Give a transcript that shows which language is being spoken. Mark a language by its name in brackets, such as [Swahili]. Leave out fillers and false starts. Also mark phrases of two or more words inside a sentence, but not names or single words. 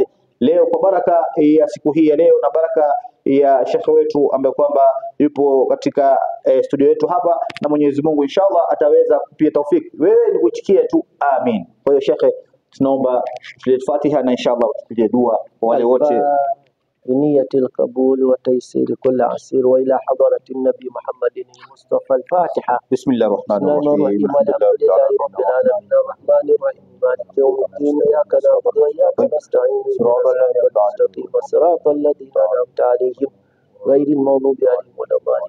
[Swahili] Leo kwa baraka ya siku hii ya leo na baraka ya Sheikh wetu ambaye kwamba yupo katika studio yetu hapa, na Mwenyezi Mungu inshallah ataweza kupia taufiki, wewe ni kuitikia tu amin. Kwa hiyo Sheikh, tunaomba tulete Fatiha na inshallah tupige dua kwa wale wote [Arabic] بنية القبول وتيسير كل عسير، وإلى حضرة النبي محمد المصطفى الفاتحة. بسم الله الرحمن الرحيم. الحمد لله رب العالمين الرحمن الرحيم مالك يوم الدين، إياك نعبد وإياك نستعين، صراط الذين المستقيم صراط الذين أنعمت عليهم غير المغضوب عليهم ولا الضالين.